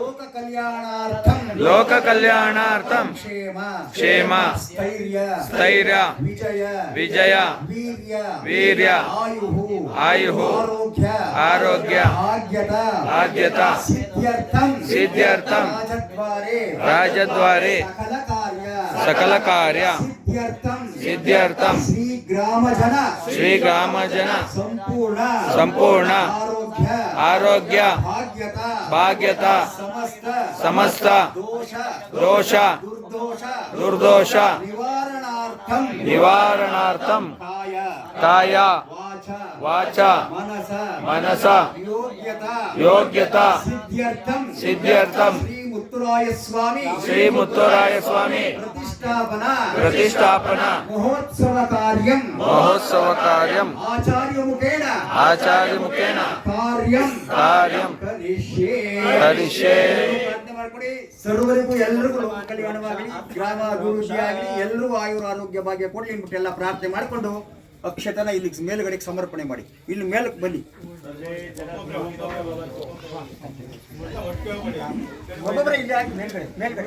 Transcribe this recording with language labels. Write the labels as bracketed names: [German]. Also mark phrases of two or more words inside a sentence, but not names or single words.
[Sanskrit] ಲೋಕ ಕಲ್ಯಾಣಾರ್ಥಂ ಕ್ಷೇಮ ಸ್ಥೈರ್ಯ ವಿಜಯ ವೀರ್ಯ ಆಯುಃ ಆರೋಗ್ಯ ಆದ್ಯತ ಸಿದ್ಧ್ಯರ್ಥಂ ರಾಜದ್ವಾರೆ ಸಕಲ ಕಾರ್ಯ ಸಿದ್ಧ್ಯರ್ಥಂ ಶ್ರೀಗ್ರಾಮಜನ ಸಂಪೂರ್ಣ ಆರೋಗ್ಯ ಭಾಗ್ಯತ ಸಮಸ್ತ ದೋಷ ದುರ್ದೋಷ నివారణార్థం కాయ వాచ మనస యోగ్యత సిద్ధ్యర్థం శ్రీ ముత్తురాయ స్వామి ప్రతిష్టాపన మహోత్సవ కార్యం ఆచార్యముఖేన కార్యం ಕರಿಷ್ಯೆ. [Kannada] ಸರ್ವರಿಗೂ ಎಲ್ಲರಿಗೂ ಲೋಕ ಕಲ್ಯಾಣವಾಗಲಿ, ಗ್ರಾಮ ಅಭಿವೃದ್ಧಿ ಆಗಲಿ, ಎಲ್ಲರೂ ಆಯುರ ಆರೋಗ್ಯ ಭಾಗ್ಯ ಕೊಡ್ಲಿ ಅಂದ್ಬಿಟ್ಟು ಎಲ್ಲ ಪ್ರಾರ್ಥನೆ ಮಾಡಿಕೊಂಡು ಅಕ್ಷತನ ಇಲ್ಲಿ ಮೇಲುಗಡೆಗೆ ಸಮರ್ಪಣೆ ಮಾಡಿ. ಇಲ್ಲಿ ಮೇಲಕ್ಕೆ ಬನ್ನಿ, ಒಬ್ಬೊಬ್ಬರೇ ಇಲ್ಲಿ ಹಾಕಿ ಮೇಲ್ಗಡೆ.